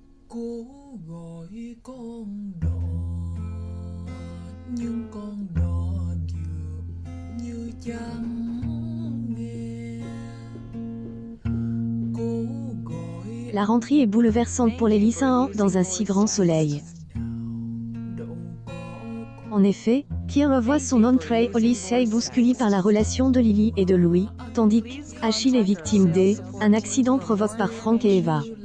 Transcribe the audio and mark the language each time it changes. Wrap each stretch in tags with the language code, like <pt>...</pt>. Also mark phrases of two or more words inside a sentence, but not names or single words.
<vi>Cố gọi con đò nhưng con đò dường như chẳng nghe. Cố gọi</vi> <fr>La rentrée est bouleversante pour les lycéens dans un si grand soleil. En effet, Kier revoit son entrée au lycée bousculé par la relation de Lily et de Louis, tandis qu'Achille est victime d'un accident provoqué par Frank et Eva.</fr>